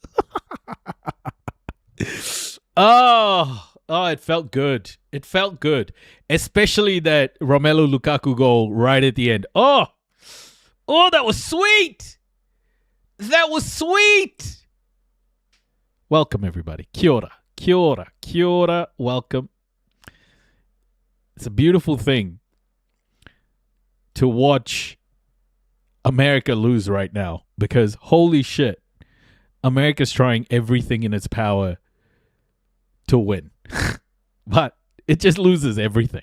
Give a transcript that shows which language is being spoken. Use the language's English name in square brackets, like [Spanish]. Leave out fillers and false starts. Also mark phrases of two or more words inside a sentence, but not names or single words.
[English] Oh, it felt good. It felt good. Especially that Romelu Lukaku goal right at the end. Oh, that was sweet. That was sweet. Welcome, everybody. [Māori] Kia ora. Kia ora. Kia ora. [English] Welcome. It's a beautiful thing to watch America lose right now because holy shit. America's trying everything in its power to win. But it just loses everything.